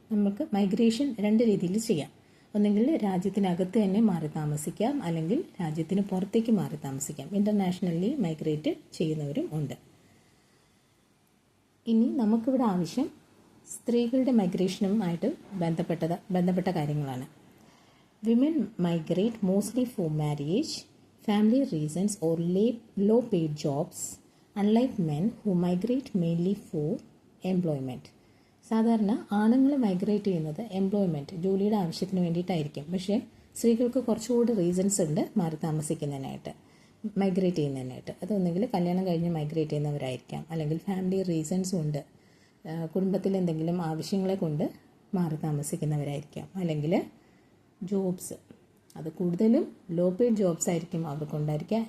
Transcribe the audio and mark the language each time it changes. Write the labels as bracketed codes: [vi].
[ml] നമുക്ക് മൈഗ്രേഷൻ രണ്ട് രീതിയിൽ ചെയ്യാം. ഒന്നെങ്കിൽ രാജ്യത്തിനകത്ത് തന്നെ മാറി താമസിക്കാം, അല്ലെങ്കിൽ രാജ്യത്തിന് പുറത്തേക്ക് മാറി താമസിക്കാം. ഇൻ്റർനാഷണലി മൈഗ്രേറ്റ് ചെയ്യുന്നവരും ഉണ്ട്. ഇനി നമുക്കിവിടെ ആവശ്യം സ്ത്രീകളുടെ മൈഗ്രേഷനുമായിട്ട് ബന്ധപ്പെട്ട കാര്യങ്ങളാണ്. [en] Women migrate mostly for marriage, family reasons or low paid jobs, unlike men who migrate mainly for employment. [ml] സാധാരണ ആണുങ്ങൾ മൈഗ്രേറ്റ് ചെയ്യുന്നത് എംപ്ലോയ്മെൻറ്റ്, ജോലിയുടെ ആവശ്യത്തിന് വേണ്ടിയിട്ടായിരിക്കും. പക്ഷേ സ്ത്രീകൾക്ക് കുറച്ചുകൂടി റീസൺസ് ഉണ്ട് മാറി താമസിക്കുന്നതിനായിട്ട്, മൈഗ്രേറ്റ് ചെയ്യുന്നതിനായിട്ട്. അതൊന്നെങ്കിൽ കല്യാണം കഴിഞ്ഞ് മൈഗ്രേറ്റ് ചെയ്യുന്നവരായിരിക്കാം, അല്ലെങ്കിൽ ഫാമിലി റീസൺസും ഉണ്ട്, കുടുംബത്തിൽ എന്തെങ്കിലും ആവശ്യങ്ങളെ കൊണ്ട് മാറി താമസിക്കുന്നവരായിരിക്കാം, അല്ലെങ്കിൽ ജോബ്സ്, അത് കൂടുതലും ലോ പെയ്ഡ് ജോബ്സ് ആയിരിക്കും അവർക്കുണ്ടായിരിക്കുക.